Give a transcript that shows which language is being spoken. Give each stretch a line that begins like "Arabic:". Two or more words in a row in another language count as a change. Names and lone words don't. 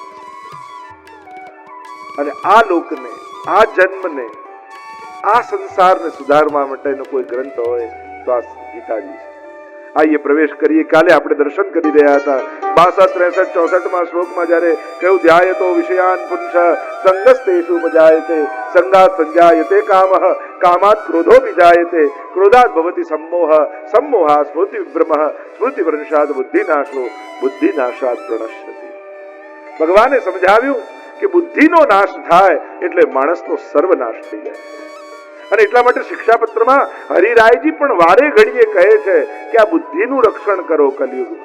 Gujarati: અને આ લોકને, આ જન્મને, આ સંસારને સુધારવા માટેનો કોઈ ગ્રંથ હોય તો આ ગીતાજી છે. આઈએ પ્રવેશ કરીએ. કાલે આપણે દર્શન કરી રહ્યા હતા 62, 63, 64 શ્લોકમાં જ્યારે કહ્યું
Sanskrit: ધ્યાયતો વિષયાન પુરુષ સંગસ્તેષુ મજાયતે સંગાત સંજાયતે કામઃ કામાત ક્રોધો વિજાયતે ક્રોધાત ભવતિ सम्मोह सम्मोहात् स्मृति विभ्रमः स्मृતિ ભ્રંશાત બુદ્ધિનાશો બુદ્ધિનાશાત પ્રણશ્યતિ.
Gujarati: ભગવાને સમજાવ્યું કે બુદ્ધિનો નાશ થાય એટલે માણસનો સર્વનાશ થઈ જાય. અને એટલા માટે શિક્ષાપત્રમાં હરિરાયજી પણ વારે ઘડીએ કહે છે કે આ બુદ્ધિનું રક્ષણ કરો કલયુગમાં.